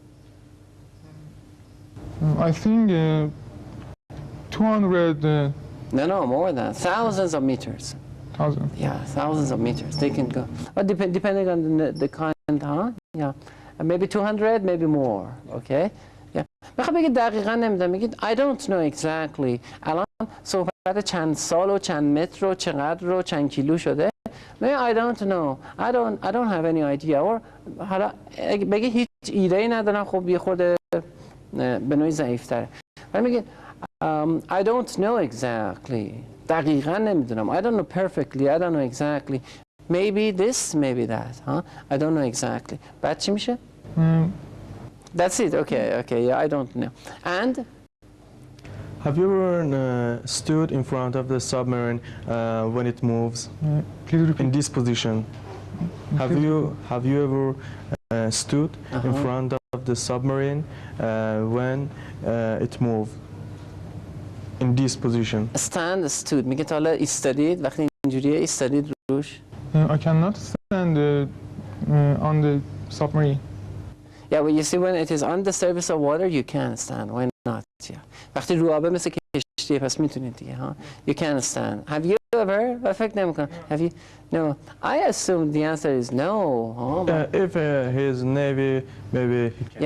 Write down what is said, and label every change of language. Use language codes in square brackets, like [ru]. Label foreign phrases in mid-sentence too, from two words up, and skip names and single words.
[en] I think 200,000. No, more than thousands of meters. Yeah, thousands of meters. They can go. But depending on the kind, huh? Yeah, maybe 200, maybe more. Okay. Yeah. [fa] بخوام بگید دقیقاً نمیدونم میگید [en] I don't know exactly. [fa] الان صحبت چند سال و چند متر و چقدر و چند کیلو شده. [en] Maybe I don't know. I don't have any idea. [fa] Or حالا بگید هیچ ایده‌ای ندارم، خب یه خورده به نوعی ضعیف‌تره. ولی میگید [en] I don't know exactly. [fa] دقیقاً نمیدونم. [en] I don't know perfectly. I don't know exactly. Maybe this, maybe that. Huh? I don't know exactly. [fa] بعد چی میشه؟ [en] That's it. Okay. Yeah, I don't know. And Have you ever stood in front of the submarine when it moves Please repeat. in this position? Have you ever stood in front of the submarine when it moves in this position? stand, stood. [fa] میگه تا حالا ایستادید، وقتی اینجوریه ایستادید روش. [en] I cannot stand on the submarine. Yeah, well, you see, when it is on the surface of water, you can stand. Why not? Yeah. [fa] وقتی رو آبه مثل کشتیه، پس میتونید دیگه. [en] You can stand. Have you ever? [fa] فکر نمی‌کنم. [en] Have you? No. I assume the answer is no. If he is Navy, maybe he can.